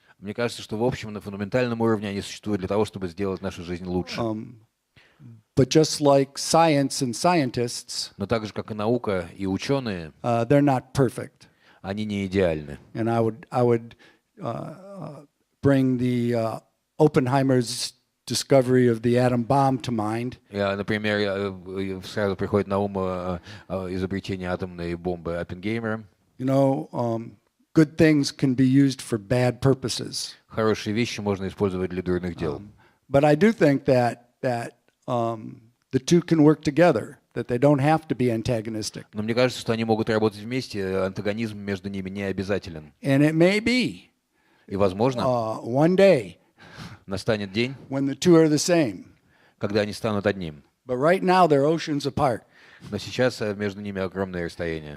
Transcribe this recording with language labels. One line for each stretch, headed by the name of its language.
Russian: Мне кажется, что в общем, на фундаментальном уровне они существуют для того, чтобы сделать нашу жизнь лучше.
English: But just like science and scientists,
Russian: Но так же, как и наука и ученые,
English: they're not perfect.
Russian: они не идеальны.
English: And I would bring the Oppenheimer's discovery of the atom bomb to mind.
Russian: Например, сразу приходит на ум изобретение атомной бомбы Оппенгеймера.
English: You know, good things can be used for bad purposes.
Russian: Хорошие вещи можно использовать для дурных дел.
English: But I do think that the two can work together, that they don't have to be antagonistic.
Russian: Но мне кажется, что они могут работать вместе, антагонизм между ними не обязателен.
English: And it may be,
Russian: И, возможно,
English: one day,
Russian: настанет день,
English: when the two are the same.
Russian: когда они станут одним.
English: But right now they're oceans apart.
Russian: Но сейчас между ними огромное расстояние.